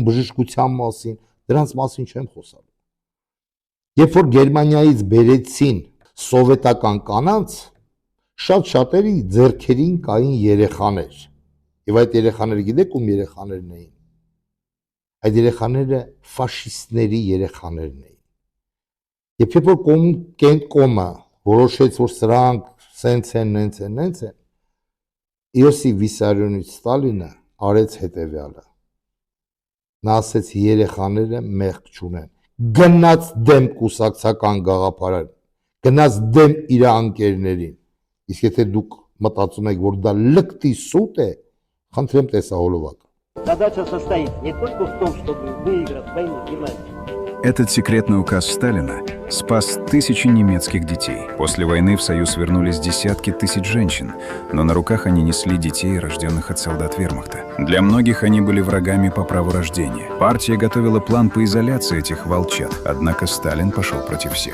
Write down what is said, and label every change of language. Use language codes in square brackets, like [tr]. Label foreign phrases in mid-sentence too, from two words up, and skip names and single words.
[hy] բժշկության մասին, դրանց մասին չեմ խոսալու։ Երբ որ Գերմանիայից բերեցին սովետական կանանց, շատ շատերի ձեռքերին կային երեխաներ։ Եվ այդ երեխաները գիտեք ում երեխաներն էին։ Այդ երեխաները ֆաշիստների երեխաներն էին։ Երբ որ կենտկոմը որոշեց, որ սրանք սենց են, նենց են, նենց են, Իոսիֆ Վիսարիոնիչ Ստալինը արեց հետևյալը։ Նա ասեց երեխաները մեղք չունեն։ Գնաց դեմ կուսակցական գաղափարին, գնաց դեմ իր անկերներին։ Իսկ եթե դուք մտածում եք, որ դա լկտի սուտ է, խնդրեմ տեսահոլովակ։ [ru] Задача состоит не только в том, чтобы выиграть войну Германии. Этот секретный указ Сталина спас тысячи немецких детей. После войны в Союз вернулись десятки тысяч женщин, но на руках они несли детей, рожденных от солдат вермахта. Для многих они были врагами по праву рождения. Партия готовила план по изоляции этих волчат, однако Сталин пошел против всех.